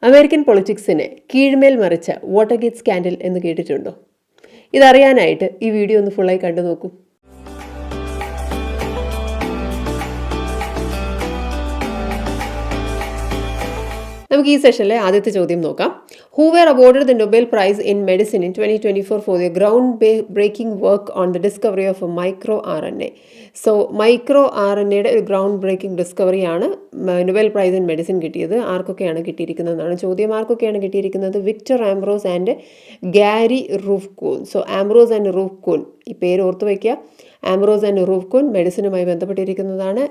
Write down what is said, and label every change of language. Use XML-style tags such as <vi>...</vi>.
<ml>American പൊളിറ്റിക്സിനെ കീഴ്മേൽ മറിച്ച Watergate scandal എന്ന് കേട്ടിട്ടുണ്ടോ? ഇതറിയാനായിട്ട് ഈ വീഡിയോ ഒന്ന് ഫുള്ളായി കണ്ടു നോക്കൂ. നമുക്ക് ഈ സെഷനിലെ ആദ്യത്തെ ചോദ്യം നോക്കാം.</ml> <en>Who were awarded the Nobel Prize in Medicine in 2024 for their ground-breaking work on the discovery of microRNA.</en> <ml>So micro R N എയുടെ ഒരു ground breaking ഡിസ്കവറിയാണ് Nobel prize in medicine കിട്ടിയത്. ആർക്കൊക്കെയാണ് കിട്ടിയിരിക്കുന്നതെന്നാണ് ചോദ്യം. ആർക്കൊക്കെയാണ് കിട്ടിയിരിക്കുന്നത്? Victor Ambrose and Gary റൂഫ്കൂൻ. So Ambrose and റൂഫ്കൂൻ, ഈ പേര് ഓർത്ത് വയ്ക്കുക. Ambrose and റൂഫ്കൂൻ മെഡിസിനുമായി ബന്ധപ്പെട്ടിരിക്കുന്നതാണ്.</ml>